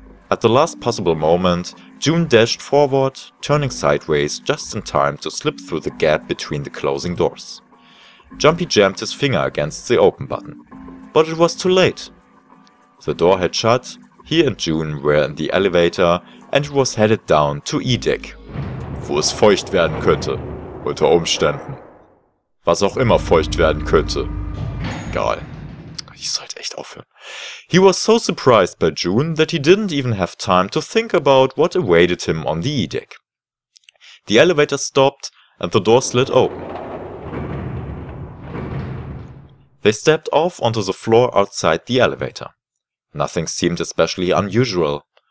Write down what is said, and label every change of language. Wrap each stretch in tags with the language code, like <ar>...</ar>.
<en>At the last possible moment, June dashed forward, turning sideways just in time to slip through the gap between the closing doors. Jumpy jammed his finger against the open button, but it was too late. The door had shut, he and June were in the elevator and it was headed down to E-Deck,</en> <de>wo es feucht werden könnte, unter Umständen. Was auch immer feucht werden könnte. Egal. Ich sollte echt aufhören.</de> <en>He was so surprised by June that he didn't even have time to think about what awaited him on the E-Deck. The elevator stopped and the door slid open. They stepped off onto the floor outside the elevator. Nothing seemed especially unusual.</en>